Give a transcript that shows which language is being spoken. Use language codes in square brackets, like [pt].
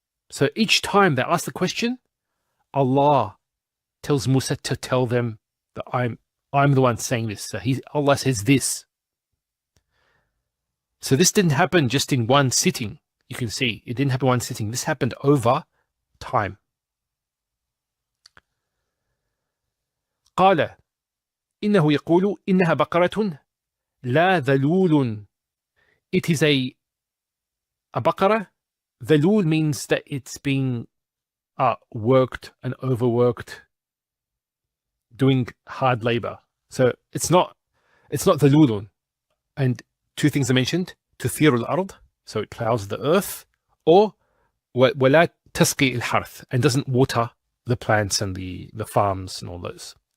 [en] So each time they ask the question, Allah tells Musa to tell them that I'm the one saying this. So Allah says this. So this didn't happen just in one sitting. You can see it didn't happen in one sitting. This happened over time. [ar] قال إنه يقول إنها بقرة لا ذلول. [en] It is a baqarah. Dhalul means that it's being worked and overworked, doing hard labor. So it's not dhalulun. And two things I mentioned: [ar] tuthiru al-ard, [en] so it plows the earth, or [ar] wala tasqi al-harth, [en] and doesn't water the plants and the farms and all those.